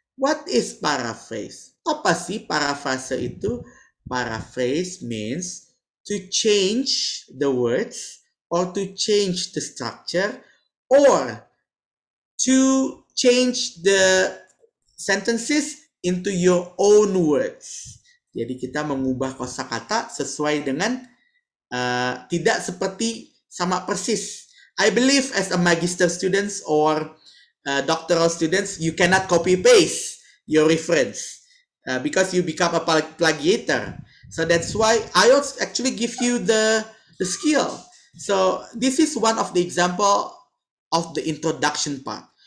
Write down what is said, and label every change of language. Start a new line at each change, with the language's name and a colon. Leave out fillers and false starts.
English: What is paraphrase?
Indonesian: Apa sih paraphrase itu?
English: Paraphrase means to change the words or to change the structure or to change the sentences into your own words.
Indonesian: Jadi kita mengubah kosakata sesuai dengan tidak seperti sama persis.
English: I believe as a magister students or doctoral students, you cannot copy paste your reference because you become a plagiator. So that's why IELTS actually give you the skill. So this is one of the example of the introduction part.